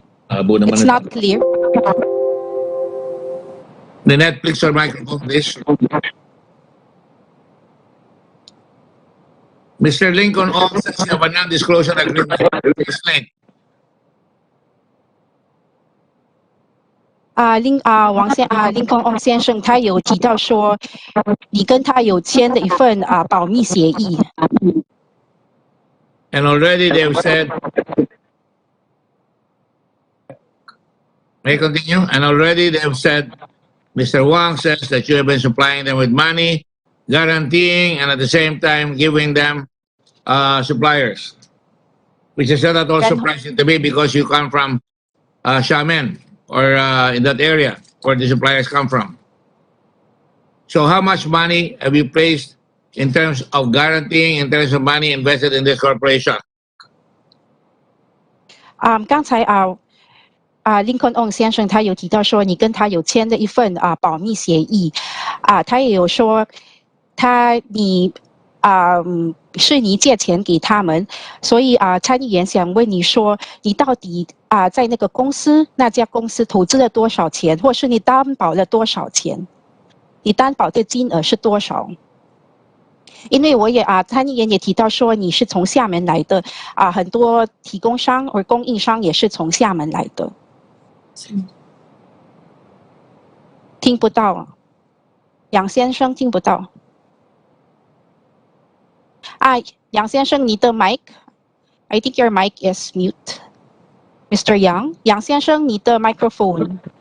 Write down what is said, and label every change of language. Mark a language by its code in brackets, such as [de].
[en] It's not clear. The Netflix or microphone, please. Mr. Lincoln Ong says you have a non-disclosure agreement. Explain. [zh] 林肯翁先生他有提到说，你跟他有签的一份保密协议。 [en] And already they've said, may I continue? And already they've said, Mr. Wang says that you have been supplying them with money, guaranteeing, and at the same time giving them suppliers, which is not at all surprising to me because you come from Xiamen or in that area where the suppliers come from. So how much money have you placed in terms of guaranteeing, in terms of money invested in this corporation? [zh] 刚才林肯翁先生他有提到说，你跟他有签的一份保密协议，他也有说是你借钱给他们，所以参议员想问你说，你到底在那家公司投资了多少钱，或是你担保了多少钱？你担保的金额是多少？因为我也参议员也提到说你是从厦门来的，很多提供商或供应商也是从厦门来的。听不到，杨先生听不到。杨先生，你的 [en] mic，I think your mic is mute. Mr. [zh] Yang， 杨先生，你的 microphone。